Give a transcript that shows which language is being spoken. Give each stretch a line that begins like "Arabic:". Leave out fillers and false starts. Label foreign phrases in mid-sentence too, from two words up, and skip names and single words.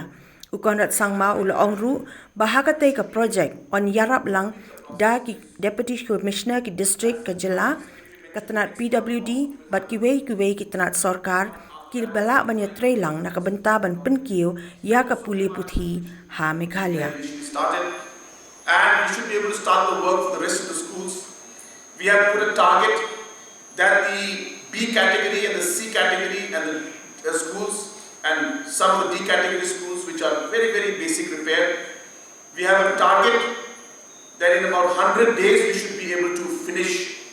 Khasi: Conrad Sangma ulaongru bahakatei ka project on yarap lang da ki Deputy Commissioner ki district ka jylla ka Tnat PWD bat ki wei ki Tnat sarkar ki bala ban ya trei lang nakabenta ban penkiu ya ka Pule Puthi ha Meghalaya.
English: Started and we should be able to start the work for the rest of the schools. We have put a target that the B category and the C category and the schools and some of the D category schools which are very basic repair, we have a target that in about 100 days we should be able to finish.